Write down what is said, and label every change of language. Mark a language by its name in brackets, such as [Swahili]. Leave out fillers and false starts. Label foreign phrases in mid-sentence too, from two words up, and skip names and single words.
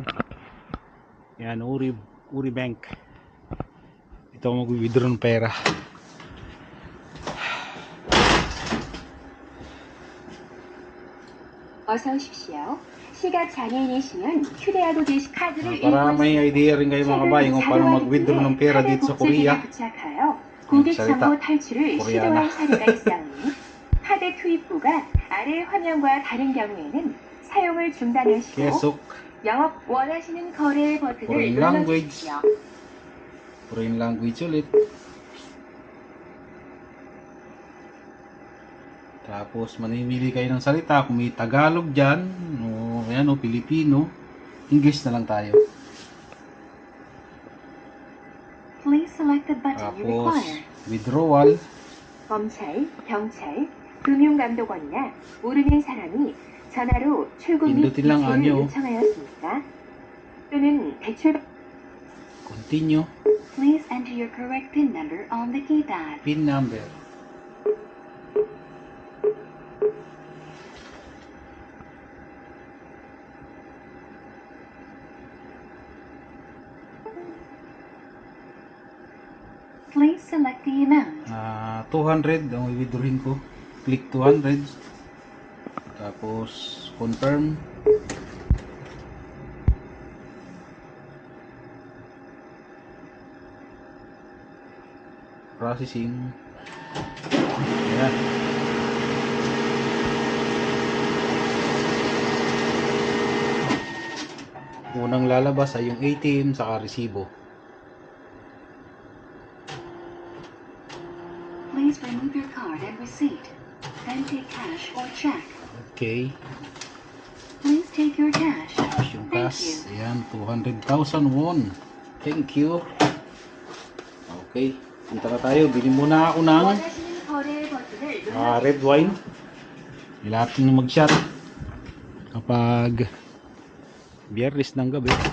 [Filipino] Yan, Uri Bank. Dito ako mag-withdraw ng pera. [Korean] 어서 오십시오. 시각 장애인이시면 휴대하고 계신 카드를 [Filipino] Para may idea rin kayo mga kabayan kung paano mag-withdraw ng pera dito sa Korea. [Korean] 고객 정보 탈출을 코리아나. 시도할 사례가 있사오니 카드 투입 후가 아래 화면과 다른 경우에는 사용을 중단하시고 계속 영업 원하시는 거래 버튼을 [English] Foreign language. [Korean] 눌러주십시오. [English] Foreign language [Filipino] ulit. Tapos manimili kayo ng salita. Kung may Tagalog dyan, o yan, o Pilipino, English na lang tayo. [English] Please select the button you [Filipino] Tapos [English] require. withdrawal. [Korean] 검찰, 경찰, 금융감독원이나 모르는 사람이 전화로 출국 및 [Filipino] pindutin lang [Korean] 이체를 anyo. 요청하였습니까? 또는 대출 [English] Continue. Please enter your correct PIN number on the keypad. PIN number. Please select the amount. [Filipino] 200 ang i-withdrawin ko. Click 200. Tapos confirm. [English] Processing. [Filipino] Ayan. Unang lalabas ay yung ATM saka resibo. [English] Please remove your card and receipt. Then take cash or check. Okay. Please take your cash. [Filipino] Cash yung [English] Thank cash. you. [Filipino] Ayan, 200,000 won. [English] Thank you. Okay. [Filipino] Punta na tayo. Bili muna ako ng [Korean] 원하시는 거래 버튼을 [English] red wine. [Filipino] Ilapin na mag-shot kapag Biyernes ng gabi.